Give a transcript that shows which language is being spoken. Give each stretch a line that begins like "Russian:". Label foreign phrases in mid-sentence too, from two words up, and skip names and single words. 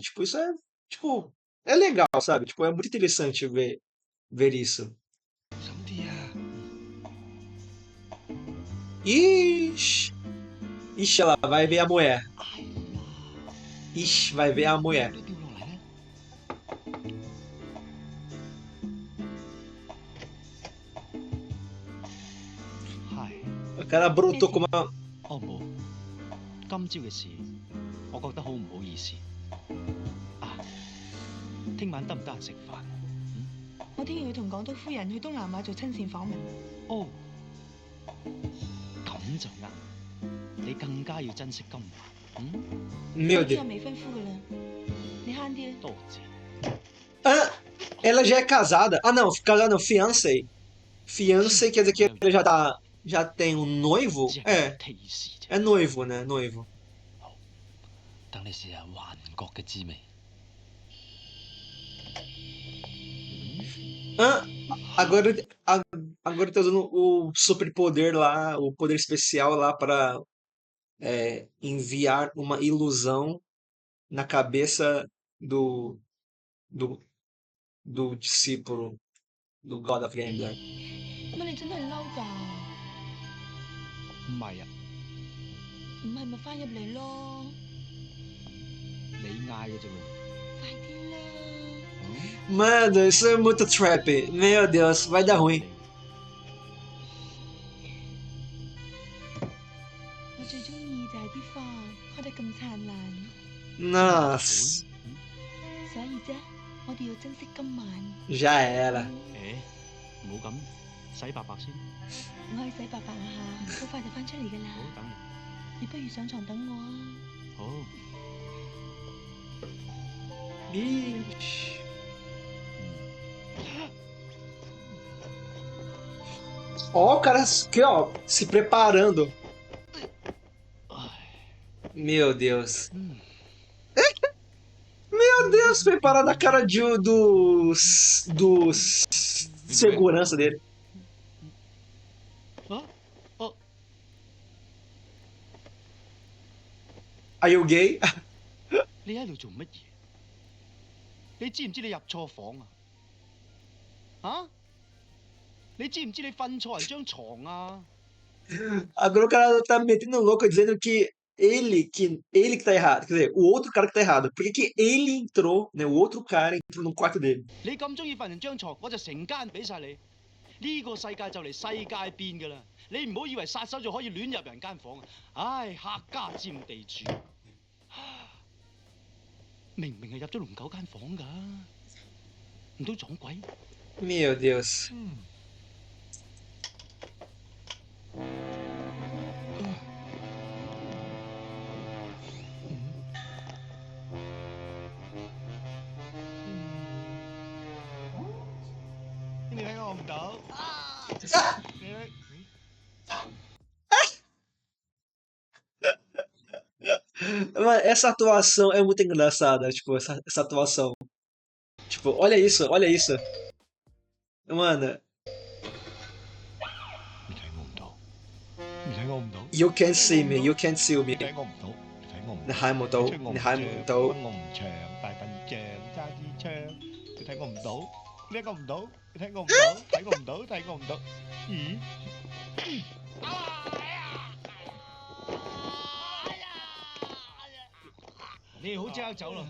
Portuguese: Tipo, isso é, tipo, é legal, sabe? Tipo, é muito interessante ver isso. Ixi, ixi, ela vai ver a mulher. Ixi, vai ver a mulher.
Cantonese: 掉落嚟咧？係，
Portuguese: O cara brotou com uma.
Cantonese: 哦冇，今朝嘅事，我覺得好唔好意思。啊，聽晚得唔得閒食飯？我聽日要同港督夫人去東南亞做親善訪問。哦，咁就啱。你更加要珍惜今晚。
Portuguese: Meu
Cantonese: 我知
Portuguese: Deus.
Cantonese: 我未婚夫噶啦，你慳啲啦。多謝。
Portuguese: Ah, ela já é casada. Ah, não, casada não, fiancé. Fiancé quer dizer que ele já tem um noivo?
Cantonese: 只係
Portuguese: É,
Cantonese: 提示啫。
Portuguese: é noivo, né? Noivo.
Cantonese: 等你試下幻覺嘅滋味。
Portuguese: Ah, agora tá usando o superpoder lá, o poder especial lá para enviar uma ilusão na cabeça do, do, do discípulo do God of Gambler.
Cantonese: 乜你真係嬲㗎？唔係啊，唔係咪翻入嚟咯？你嗌嘅啫喎。快啲啦！
Portuguese: Mano, isso é muito trap. Meu Deus, vai dar ruim.
Cantonese: 我最中意就係啲花開得咁燦爛，
Portuguese: Nossa,
Cantonese: 所以啫，我哋要珍惜今晚。
Portuguese: já era.
Cantonese: 誒，唔好咁，洗白白先。我去洗白白下，好快就翻出嚟㗎啦。好，等你。你不如上床等我啊！好。
Portuguese: Ixi. Ó, o cara aqui, ó, se preparando. Meu Deus. Meu Deus, foi parar na cara dos segurança dele.
Cantonese: 啊哦，
English: Are you gay?
Cantonese: 你喺度做乜嘢？你知唔知你入錯房啊？啊？你知唔知你瞓錯人張床啊？
Portuguese: Agora o cara tá metendo louco dizendo que ele que tá errado. Quer dizer, o outro cara que tá errado. Por que que ele entrou, né? O outro cara entrou no quarto dele.
Cantonese: 你咁中意瞓人張床，我就成間俾晒你。呢個世界就嚟世界變㗎啦！你唔好以為殺手就可以亂入人間房啊！唉，客家佔地主，明明係入咗龍九間房㗎，唔通撞鬼？
Portuguese: Meu Deus.
Cantonese: 你睇我唔到。
Portuguese: Mano, essa atuação é muito engraçada, tipo, essa atuação. Tipo, olha isso, olha isso. Mano,
Cantonese: 你睇我唔到，你睇我唔到，
English: you can't see me, you can't see
Cantonese: 你
English: me.
Cantonese: 睇我唔到，你睇我唔你到。睇唔到，你睇唔到。我唔長，大笨象揸支槍，你睇我唔到，你睇我唔到，你睇我唔到，睇我唔到，睇我唔到。咦？你哋好即刻走啦！